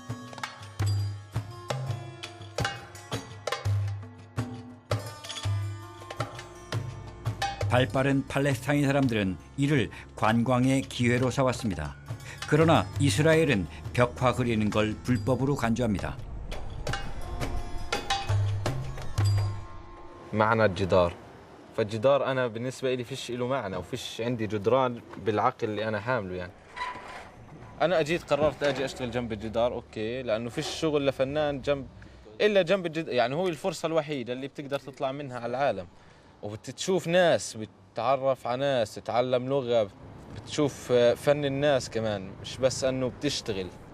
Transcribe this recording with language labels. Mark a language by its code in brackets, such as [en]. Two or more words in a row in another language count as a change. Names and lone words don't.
[ko] 발빠른 팔레스타인 사람들은 이를 관광의 기회로 삼았습니다. 그러나 이스라엘은 벽화 그리는 걸 불법으로 간주합니다. [ar] معنى الجدار فالجدار أنا بالنسبة لي فيش له معنى وفيش عندي جدران بالعقل اللي أنا حامله يعني أنا أجيت قررت أجي أشتغل جنب الجدار أوكي لأنه فيش شغل لفنان جنب إلا جنب الجدار يعني هو الفرصة الوحيدة اللي بتقدر تطلع منها على العالم وبتشوف ناس بتتعرف على ناس تتعلم لغة بتشوف فن الناس كمان مش بس أنه بتشتغل